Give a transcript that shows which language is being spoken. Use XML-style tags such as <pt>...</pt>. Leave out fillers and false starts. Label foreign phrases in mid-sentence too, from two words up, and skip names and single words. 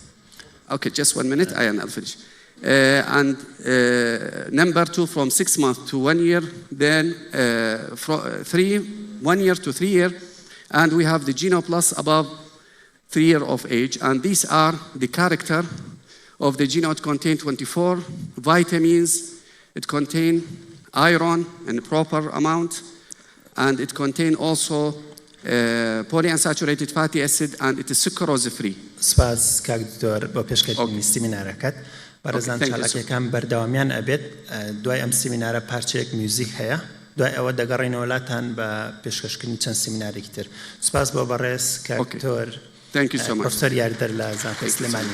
<en>Okay, just 1 minute, I'll finish. And number 2 from 6 months to 1 year, then 1 year to 3 years, and we have the Geno Plus above 3 years of age, and these are the character of the Geno. It contains 24 vitamins, it contains iron in a proper amount, and it contains also polyunsaturated fatty acid, and it is sucrose free.</en> <ckb>سپاس کاک دکتۆر بۆ پێشکەشکردنی سیمینارەکەت. بەڕێزان چالاکیەکان بەردەوامیان ئەبێت. دوای ئەم سیمینارە پارچەیەک میوزیک هەیە. دوای ئەوە دەگەڕێنەوە وڵاتان بە پێشکەشکردنی چەند سیمینارێکی تر. سپاس بۆ بەڕێز کاک دکتۆر پرۆفێسۆر یاریدەر لە زانکۆی سلێمانی.</ckb>